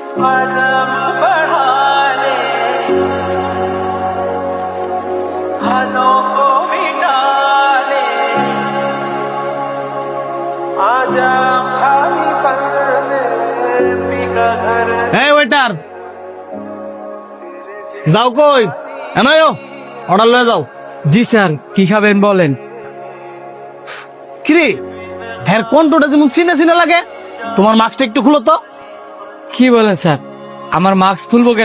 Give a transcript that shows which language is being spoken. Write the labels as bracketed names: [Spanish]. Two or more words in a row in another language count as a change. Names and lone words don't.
[Hindi] कदम बढ़ा ले, हदों को मिटा ले, आजा खाली पल में बिका घर। [Bangla] এই ওয়েটার, যাও কই? এনায়ো অর্ডার লয়ে যাও। জি স্যার, কি খাবেন বলেন। কিরে, হ্যাঁ কন্ট্রোটা যেমন চিনে চিনে লাগে। তোমার মাস্কটা একটু খুলো তো। কি বলেন স্যার, আমার মাস্ক খুলবো কেন?